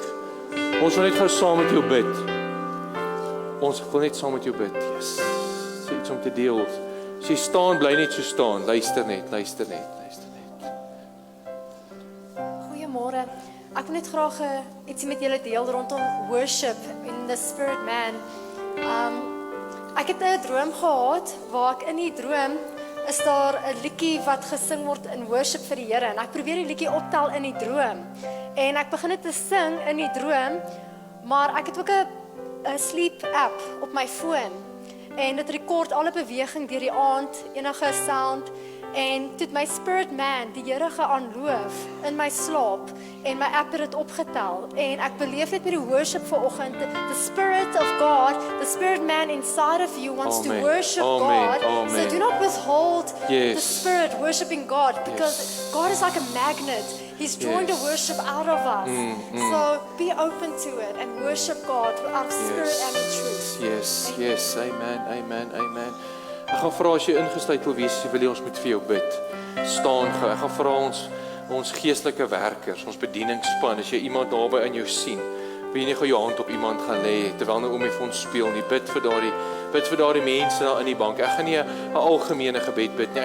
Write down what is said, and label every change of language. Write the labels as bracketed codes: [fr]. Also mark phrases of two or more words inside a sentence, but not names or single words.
[af] Ons wil net gou saam met jou bid. Ons wil net saam met jou bid. Yes. Is iets om te deel. As jy staan, bly net so staan. Luister net. Goeiemôre. Ek wil net graag ietsie met julle deel rondom [en] worship in the spirit man. [af] Ek het 'n droom gehad waar ek in die droom is daar 'n liedjie wat gesing word in worship vir die Here en ek probeer die liedjie optel in die droom. En ek begin dit te sing in die droom, maar ek het ook 'n [en] sleep app [af] op my foon. En dit rekord alle beweging deur die aand, enige sound. En toe my [en] spirit man [af] die Here geaanloof in my slaap en my app het dit opgetel en ek beleef net met die worship vanoggend, [en] the spirit of God, the spirit man inside of you wants to worship God. So do not withhold the spirit worshiping God, because God is like a magnet. He's drawing the worship out of us. So be open to it and worship God out of spirit and in truth. Yes, amen. [af] Ek gaan vra as jy ingesluit wil wees, wil jy ons moet vir jou bid. Staan gou. Ek gaan vra ons geestelike werkers, ons bedieningsspan, as jy iemand naby aan jou sien, wil jy nie gou jou hand op iemand gaan lê terwyl Naomi vir ons speel nie. Bid vir daardie mense daar in die bank. Ek gaan nie 'n algemene gebed bid nie.